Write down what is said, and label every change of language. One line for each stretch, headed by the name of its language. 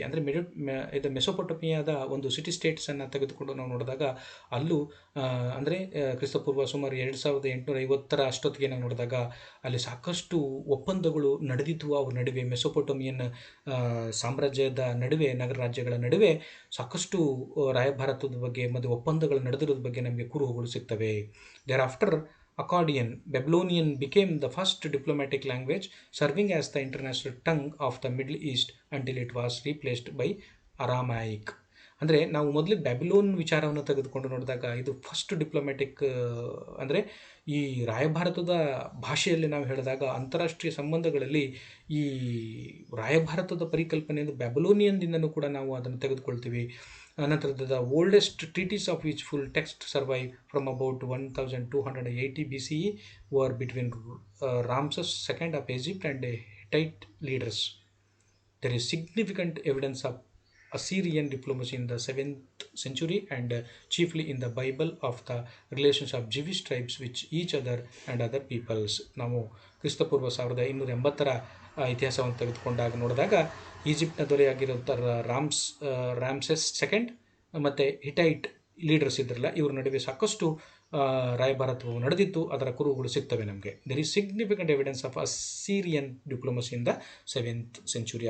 Kannada: ಅಂದರೆ ಇದು ಮೆಸೊಪೊಟಮಿಯಾದ ಒಂದು ಸಿಟಿ ಸ್ಟೇಟ್ಸನ್ನು ತೆಗೆದುಕೊಂಡು ನಾವು ನೋಡಿದಾಗ ಅಲ್ಲೂ ಅಂದರೆ ಕ್ರಿಸ್ತಪೂರ್ವ ಸುಮಾರು 2850 ಅಷ್ಟೊತ್ತಿಗೆ ನಾವು ನೋಡಿದಾಗ ಅಲ್ಲಿ ಸಾಕಷ್ಟು ಒಪ್ಪಂದಗಳು ನಡೆದಿದ್ವು ಅವ್ರ ನಡುವೆ. ಮೆಸೊಪೊಟಮಿಯನ್ ಸಾಮ್ರಾಜ್ಯದ ನಡುವೆ, ನಗರ ರಾಜ್ಯಗಳ ನಡುವೆ ಸಾಕಷ್ಟು ರಾಯಭಾರತದ ಬಗ್ಗೆ ಮತ್ತು ಒಪ್ಪಂದಗಳು ನಡೆದಿರೋದ್ರ ಬಗ್ಗೆ ನಮಗೆ ಕುರುಹುಗಳು ಸಿಗ್ತವೆ.
English: Thereafter Akkadian, Babylonian became the first diplomatic language, serving as the international tongue of the Middle East until it was replaced by Aramaic.
Kannada: ಅಂದರೆ ನಾವು ಮೊದಲು ಬ್ಯಾಬಿಲೋನ್ ವಿಚಾರವನ್ನು ತೆಗೆದುಕೊಂಡು ನೋಡಿದಾಗ ಇದು
English: first diplomatic,
Kannada: ಅಂದರೆ ಈ ರಾಯಭಾರತದ ಭಾಷೆಯಲ್ಲಿ ನಾವು ಹೇಳಿದಾಗ ಅಂತಾರಾಷ್ಟ್ರೀಯ ಸಂಬಂಧಗಳಲ್ಲಿ ಈ ರಾಯಭಾರತದ ಪರಿಕಲ್ಪನೆಯಿಂದ ಬ್ಯಾಬಿಲೋನಿಯನ್ದಿಂದನೂ ಕೂಡ ನಾವು ಅದನ್ನು ತೆಗೆದುಕೊಳ್ತೀವಿ. ನಂತರದ
English: The oldest treaties of which full text survive from about 1280 BCE were between Ramses II of Egypt and Hittite leaders. There is significant evidence of Assyrian diplomacy in the 7th century and chiefly in the Bible of the relations of Jewish tribes with each other and other peoples.
Kannada: ನಾವು ಕ್ರಿಸ್ತಪೂರ್ವ 1280 ಇತಿಹಾಸವನ್ನು ತೆಗೆದುಕೊಂಡಾಗ ನೋಡಿದಾಗ ಈಜಿಪ್ಟ್ನ ದೊರೆಯಾಗಿರುವಂಥ Ramses II ಮತ್ತು ಹಿಟೈಟ್ leaders ಇದ್ರಲ್ಲ, ಇವ್ರ ನಡುವೆ ಸಾಕಷ್ಟು ರಾಯಭಾರತವು ನಡೆದಿತ್ತು. ಅದರ ಕುರುಹುಗಳು ಸಿಗ್ತವೆ ನಮಗೆ.
English: There is significant evidence of Assyrian diplomacy in the 7th century.